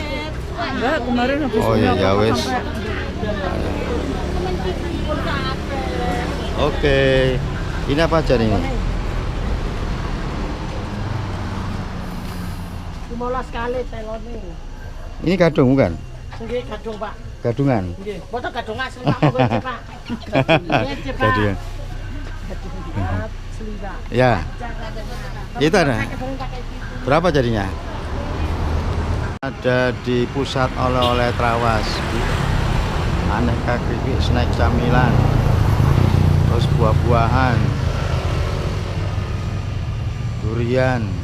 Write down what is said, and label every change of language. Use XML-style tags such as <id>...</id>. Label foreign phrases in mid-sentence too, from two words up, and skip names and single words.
<id>Enggak, kemarin habis. Oh iya,</id> <jv>ya wes.</jv> <id>Oke. Ini apa aja nih? 15 kali telone. Ini gadung bukan?</id> <jv>Nggih, gadung, Pak.</jv> <id>Gadungan.</id> <jv>Nggih, boten gadung asli, Pak. Nggih, Pak. Nggih, Pak.</jv> <id>Gadungan. Asli, Pak. Ya. Itu ada. Berapa jadinya? Ada di pusat oleh-oleh Trawas. Aneka keripik, snack camilan. Terus buah-buahan. Durian.</id>